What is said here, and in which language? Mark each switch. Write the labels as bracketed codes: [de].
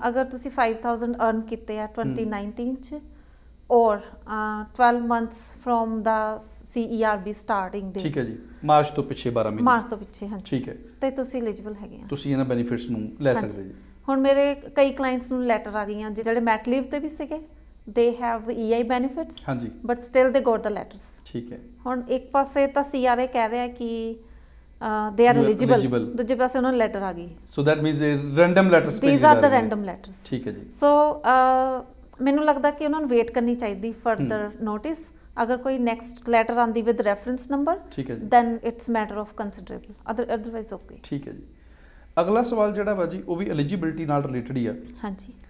[pa] ਅਗਰ ਤੁਸੀਂ 5,000 ਅਰਨ ਕੀਤੇ ਆ 2019 ਚ ਔਰ 12 months from ਦਾ CERB starting date, ਠੀਕ ਹੈ ਜੀ, ਮਾਰਚ ਤੋਂ ਪਿੱਛੇ 12 ਮਹੀਨੇ, ਮਾਰਚ ਤੋਂ ਪਿੱਛੇ, ਹਾਂਜੀ, ਠੀਕ ਹੈ, ਤੇ ਤੁਸੀਂ ਐਲੀਜੀਬਲ ਹੈਗੇ ਆ, ਤੁਸੀਂ ਇਹਨਾਂ ਬੈਨੀਫਿਟਸ ਨੂੰ ਲੈ ਸਕਦੇ ਜੀ। ਹੁਣ ਮੇਰੇ ਕਈ ਕਲਾਇੰਟਸ ਨੂੰ ਲੈਟਰ ਆ ਗਈਆਂ ਜਿਹੜੇ ਮੈਟ ਲੀਵ ਤੇ ਵੀ ਸੀਗੇ, [en] they have EI benefits, [pa] ਹਾਂਜੀ, [en] But still they got the letters. [pa] ਠੀਕ ਹੈ। ਹੁਣ ਇੱਕ ਪਾਸੇ ਤਾਂ CRA ਕਹਿ ਰਿਹਾ ਕਿ [en] they are eligible, [pa] ਦੂਜੇ ਪਾਸੇ ਉਹਨਾਂ ਨੂੰ ਲੈਟਰ ਆ ਗਈ। [en] so that means random letters, these are the random letters। [pa] ਠੀਕ ਹੈ ਜੀ। so ਮੈਨੂੰ ਲੱਗਦਾ ਕਿ ਉਹਨਾਂ ਨੂੰ ਵੇਟ ਕਰਨੀ ਚਾਹੀਦੀ ਫਰਦਰ ਨੋਟਿਸ। ਅਗਰ ਕੋਈ ਨੈਕਸਟ ਲੈਟਰ ਆਂਦੀ ਵਿਦ ਰੈਫਰੈਂਸ ਨੰਬਰ, ਠੀਕ ਹੈ ਜੀ, [en] then it's matter of considerable, otherwise okay। [pa] ਠੀਕ ਹੈ ਜੀ। ਅਗਲਾ ਸਵਾਲ ਜਿਹੜਾ ਵਾ ਜੀ ਉਹ ਵੀ ਐਲੀਜੀਬਿਲਟੀ ਨਾਲ ਰਿਲੇਟਡ ਹੀ ਆ। ਹਾਂਜੀ।